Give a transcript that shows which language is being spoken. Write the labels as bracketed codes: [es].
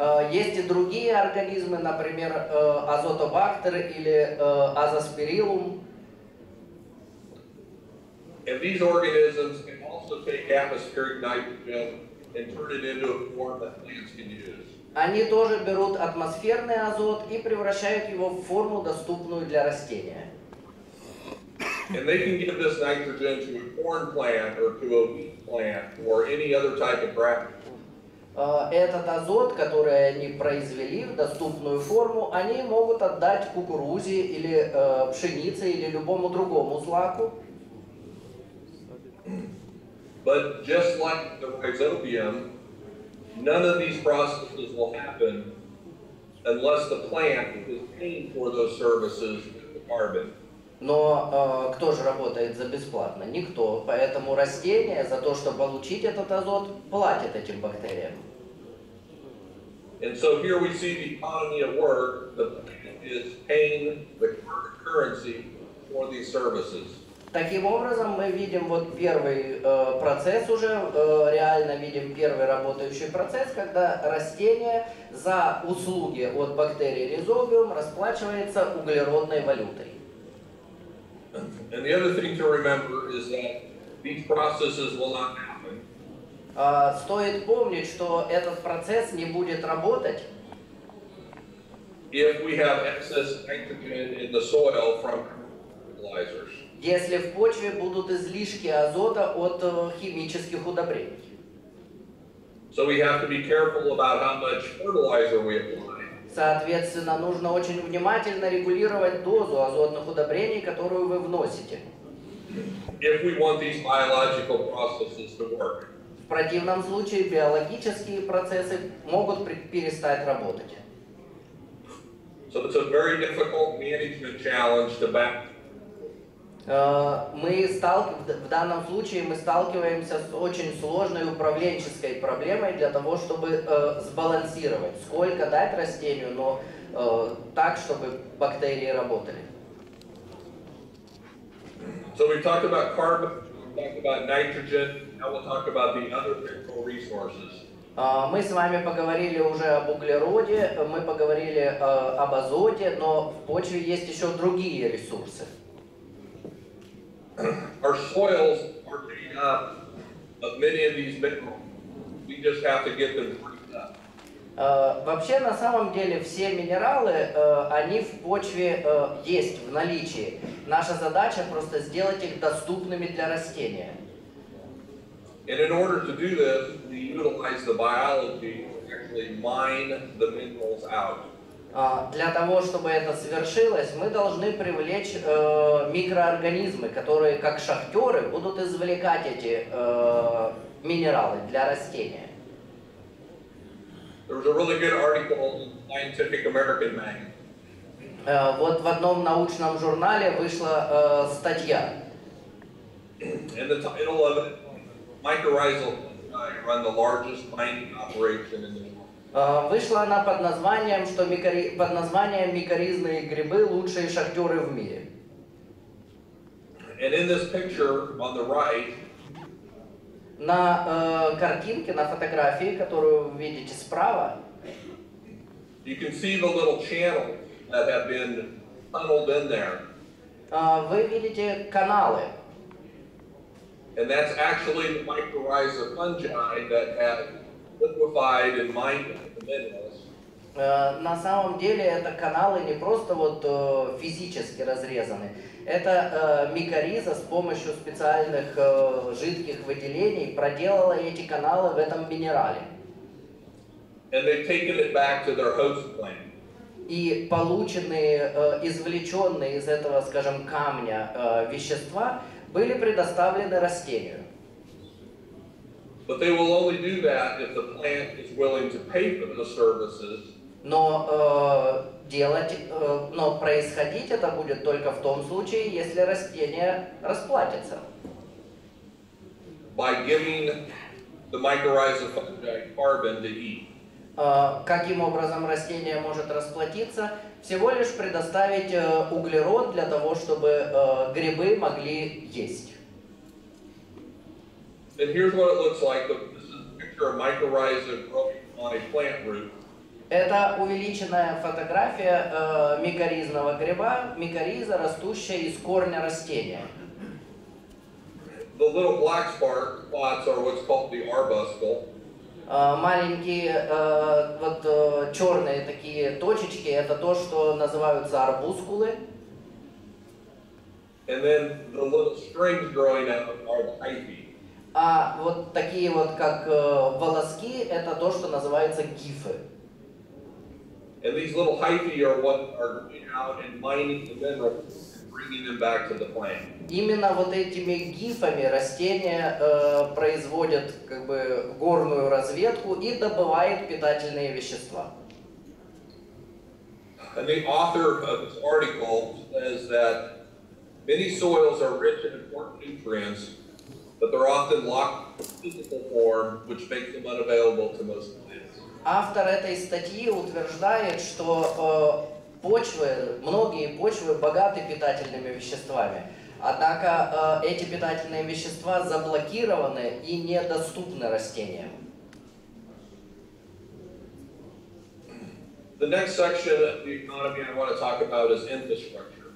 [ru] Есть и другие организмы, например, азотобактер или азоспириллум. [en] And these organisms can also take atmospheric nitrogen and turn it into a form that plants can use. [ru] Они тоже берут атмосферный азот и превращают его в форму, доступную для растения. [en] And they can give this nitrogen to a corn plant or to a wheat plant or any other type of grass. [ru] Этот азот, который они произвели в доступную форму, они могут отдать кукурузе или пшенице или любому другому злаку. [en] But just like the rhizobium, none of these processes will happen unless the plant is paying for those services with the carbon. [ru] Но кто же работает за бесплатно? Никто. Поэтому растение за то, чтобы получить этот азот, платит этим бактериям. [en] And so here we see the economy at work. The plant is paying the currency for these services. [ru] Таким образом, мы видим вот первый процесс уже, реально видим первый работающий процесс, когда растение за услуги от бактерий ризобиум расплачивается углеродной валютой. [en] And the other thing to remember is that these processes will not happen. [ru] Стоит помнить, что этот процесс не будет работать, [en] if we have excess nitrogen in the soil from fertilizers. [ru] Если в почве будут излишки азота от химических удобрений. [en] So we have to be careful about how much fertilizer we apply. [ru] Соответственно, нужно очень внимательно регулировать дозу азотных удобрений, которую вы вносите. [en] If we want these biological processes to work. [ru] В противном случае биологические процессы могут перестать работать. [en] So it's a very difficult management challenge to back. [ru] В данном случае мы сталкиваемся с очень сложной управленческой проблемой для того, чтобы сбалансировать, сколько дать растению, но так, чтобы бактерии работали. [en] So we've talked about carbon, we've talked about nitrogen, now we'll talk about the other critical resources. [ru] Мы с вами поговорили уже об углероде, мы поговорили об азоте, но в почве есть еще другие ресурсы. [en] Our soils are made up of many of these minerals. We just have to get them cleaned up. [ru] Вообще, на самом деле, все минералы, они в почве есть в наличии. Наша задача просто сделать их доступными для растения. [en] And in order to do this, we utilize the biology to actually mine the minerals out. [ru] Для того, чтобы это свершилось, мы должны привлечь микроорганизмы, которые, как шахтеры, будут извлекать эти минералы для растения. [en] There was a really good article in Scientific American magazine. [ru] Вот в одном научном журнале вышла статья. [en] And the title of it, mycorrhizal fungi run the largest mining operation in the world. [ru] Вышла она под названием, под названием «Микоризные грибы – лучшие шахтеры в мире». [en] And in this picture on the right, [ru] на картинке, на фотографии, которую вы видите справа, [en] you can see the little channels that have been tunneled in there. [ru] Вы видите каналы. [en] And that's actually the mycorrhiza fungi that have liquefied and mined the minerals. [ru] На самом деле это каналы не просто вот физически разрезаны. Это микориза с помощью специальных жидких выделений проделала эти каналы в этом минерале. [en] And they've taken it back to their host plant. [ru] И полученные, извлеченные из этого, скажем, камня вещества были предоставлены растению. [en] But they will only do that if the plant is willing to pay for the services. [ru] Но происходить это будет только в том случае, если растение расплатится. [en] By giving the mycorrhiza fungi carbon to eat. [ru] Каким образом растение может расплатиться? Всего лишь предоставить углерод для того, чтобы грибы могли есть. [en] And here's what it looks like. This is a picture of mycorrhiza growing on a plant root. [ru] Это увеличенная фотография микоризного гриба, микориза, растущая из корня растения. [en] The little black spots are what's called the arbuscle. [ru] Маленькие вот черные такие точечки, это то, что называются арбускулы. [en] And then the little strings growing out are the hyphae. А вот такие вот как волоски, это то, что называется гифы. And these little hyphae are what are going out and mining the minerals and bringing them back to the plant. [ru] Именно вот этими гифами растения производят как бы горную разведку и добывает питательные вещества. [en] And the author of this article says that many soils are rich in important nutrients, but they're often locked in physical form, which makes them unavailable to most plants. [ru] Автор этой статьи утверждает, что многие почвы богаты питательными веществами, однако эти питательные вещества заблокированы и недоступны растениям. [en] The next section of the economy I want to talk about is infrastructure.